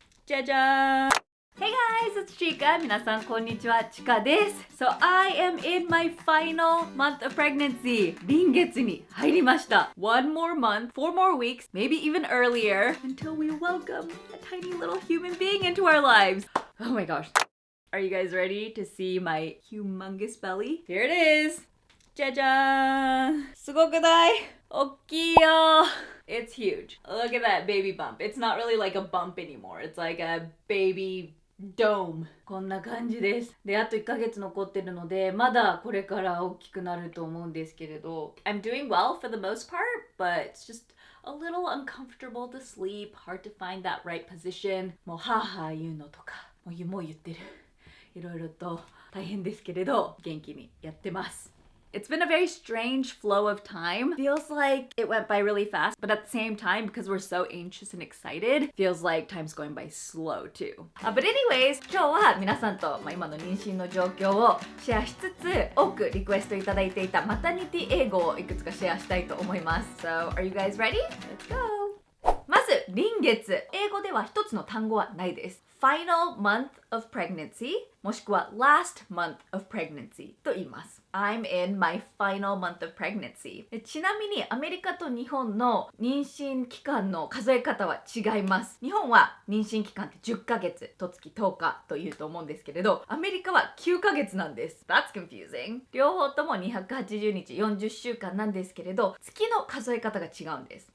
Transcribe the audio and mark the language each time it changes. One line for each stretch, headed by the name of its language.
Japanese: じゃじゃーん
English: Hey guys, it's Chika.
Japanese: 皆さんこんにちは、ちかです。
English: So I am in my final month of pregnancy.
Japanese: 臨月に入りました。
English: One more month, 4 more weeks, maybe even earlier, until we welcome a tiny little human being into our lives. Oh my gosh. Are you guys ready to see my humongous belly? Here it is.
Japanese: じゃじゃーん。すごくない？おっきいよ。
English: It's huge. Look at that baby bump. It's not really like a bump anymore. It's like a baby dome.
Japanese: こんな感じです。で、あと1ヶ月残ってるので、まだこれから大きくなると思うんですけれど、
English: I'm doing well for the most part, but it's just a little uncomfortable to sleep, hard to find that right position.
Japanese: もうはぁはぁ言うのとか、もう言ってる。いろいろと大変ですけれど、元気にやってます。
English: It's been a very strange flow of time. Feels like it went by really fast, but at the same time, because we're so anxious and excited, feels like time's going by slow too. But anyways,
Japanese: 今日は皆さんと、今の妊娠の状況をシェアしつつ、多くリクエストいただいていたマタニティ英語をいくつかシェアしたいと思います。
English: So, are you guys ready? Let's go!
Japanese: まず、臨月。英語では一つの単語はないです。
English: Final month of pregnancy
Japanese: もしくは
English: last month of pregnancy
Japanese: と言います。
English: I'm in my final month of pregnancy.
Japanese: ちなみにアメリカと日本の妊娠期間の数え方は違います。日本は妊娠期間って10ヶ月、と月10日というと思うんですけれど、アメリカは9ヶ月なんです。
English: That's confusing.
Japanese: 両方とも280日、40週間なんですけれど、月の数え方が違うんです。